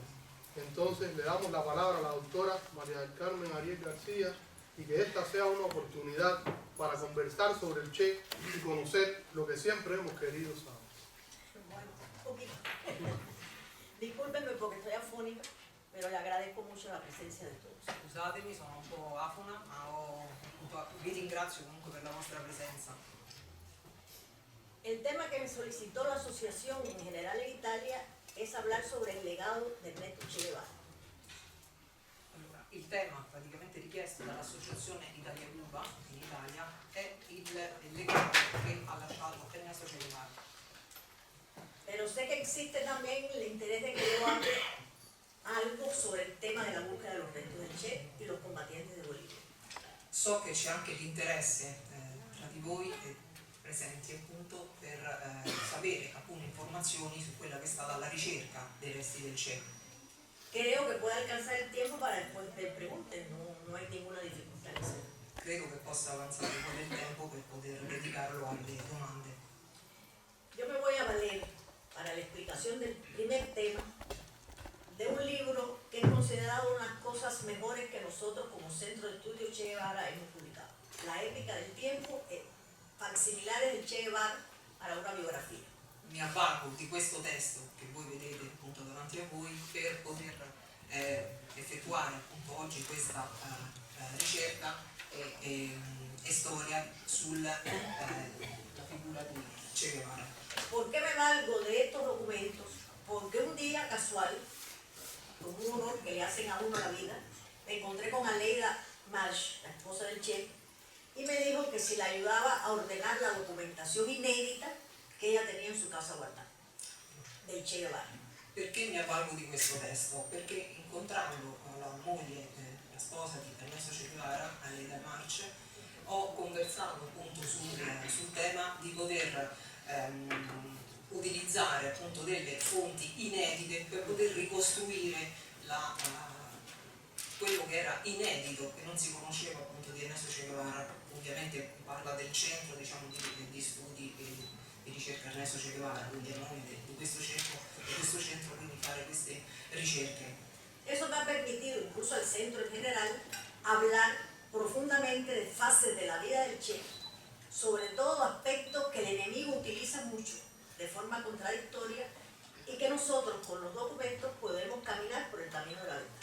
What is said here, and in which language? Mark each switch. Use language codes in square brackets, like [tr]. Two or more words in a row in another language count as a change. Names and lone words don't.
[es] Entonces le damos la palabra a la doctora María del Carmen Ariel García y que esta sea una oportunidad para conversar sobre el Che y conocer lo que siempre hemos querido saber. Bueno, un poquito. Discúlpenme porque estoy afónica, pero le agradezco mucho la [it] presenza di [es] todos. [it] Scusatemi, sono un po' afona, ma vi ringrazio comunque per la vostra presenza. [es] El tema que me solicitó la asociación en general en Italia es hablar sobre el legado de Ernesto Che Guevara. [it] Allora, il tema praticamente richiesto dall'Associazione Italia-Cuba in Italia è il legame che ha lasciato Ernesto Che Guevara. [es] Pero sé que existe también el interés de que yo hable algo sobre el tema de la búsqueda de los restos del Che y los combatientes de Bolivia. [it] So che c'è anche l'interesse tra di voi presenti appunto per sapere appunto informazioni su quella che è stata la ricerca dei resti del Che. [es] Creo que puede alcanzar el tiempo para después que pregunten, no hay ninguna dificultad en eso. [it] Credo che possa avanzare un po' del tempo per poter dedicarlo alle domande. [es] Yo me voy a valer para la explicación del primer tema de un libro que es considerado una de las cosas mejores que nosotros como Centro de Estudio Che Guevara hemos publicado. La épica del tiempo e facsimilares del Che Guevara para una biografia. [it] Mi avvalgo di questo testo che voi vedete appunto davanti a voi per poter effettuare appunto oggi questa ricerca e storia sulla figura di Che Guevara. [es] ¿Por qué me valgo de estos documentos? Porque un día casual, como un honor que le hacen a uno la vida, me encontré con Aleida Marsh, la esposa del Che, y me dijo que si la ayudaba a ordenar la documentación inédita que ella tenía en su casa guardada, del Che Guevara. [it] Perché mi avvalgo di questo testo? Perché incontrando la moglie, la sposa di Ernesto Che Guevara, Aleida March, ho conversato appunto sul tema di poter utilizzare appunto delle fonti inedite per poter ricostruire quello che era inedito, che non si conosceva appunto di Ernesto Che Guevara. Ovviamente parla del centro, diciamo, di studi e di ricerca Ernesto Che Guevara, quindi a nome di questo centro quindi fare queste ricerche. [es] Eso me ha permitido, incluso al centro en general, hablar profundamente de fases de la vida del Che, sobre todo aspectos que el enemigo utiliza mucho de forma contradictoria y que nosotros con los documentos podemos caminar por el camino de la verdad.